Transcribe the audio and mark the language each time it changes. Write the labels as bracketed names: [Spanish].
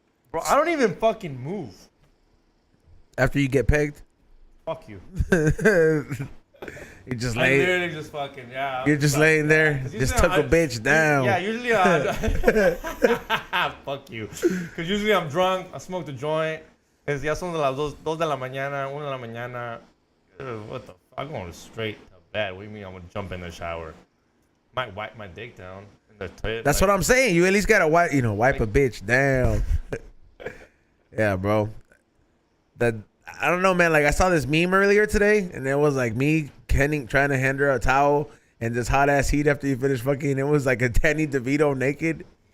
[English] Bro, I don't even fucking move. After you get pegged? Fuck you. You just lay. Literally just fucking, yeah. You're just laying there. Just took a bitch down. Yeah, usually fuck you. Because usually I'm drunk. I smoke the joint. [Spanish] Es ya son de las 2 de la mañana, 1 de la mañana. [English] What the fuck? I'm going straight to bed. What do you mean I'm going to jump in the shower? Might wipe my dick down in the toilet. That's what I'm saying. You at least got to wipe a bitch down. Yeah, bro. I don't know, man. Like, I saw this meme earlier today, and it was like me trying to hand her a towel and this hot ass heat after you finish fucking. It was like a Danny DeVito naked,